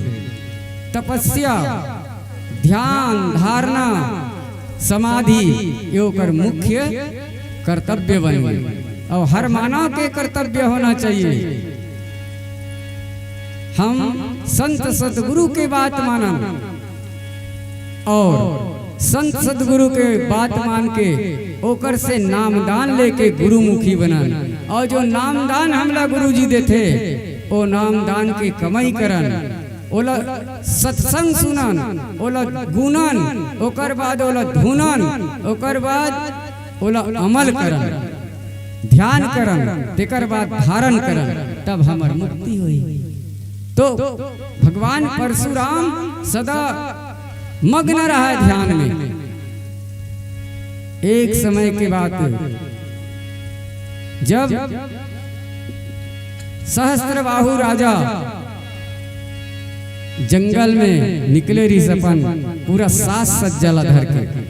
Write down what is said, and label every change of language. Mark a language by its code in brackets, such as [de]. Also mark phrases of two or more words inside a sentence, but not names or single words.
[hne] तपस्या, ध्यान, धारणा, समाधि ये ओकर मुख्य कर्तव्य बन गई और हर मानव के कर्तव्य होना चाहिए। हम संत सदगुरु के बात मानन और संत सदगुरु के बात मान के ओकर से नामदान लेके गुरुमुखी बनन। और जो नामदान हमला गुरुजी देते ओ नामदान के कमाई करन, ओला सत्संग सुनन, ओला गुणन, ओकर बाद ओला धुनन, ओकर बाद ओला अमल करन, ध्यान करन, तेकर बाद धारण करन, तब हमर मुक्ति हुई। तो भगवान परशुराम सदा मग्न रहा ध्यान में। एक समय के बाद जब सहस्त्रबाहु राजा जंगल में निकले ऋषपन पूरा सास सज्जला धर के।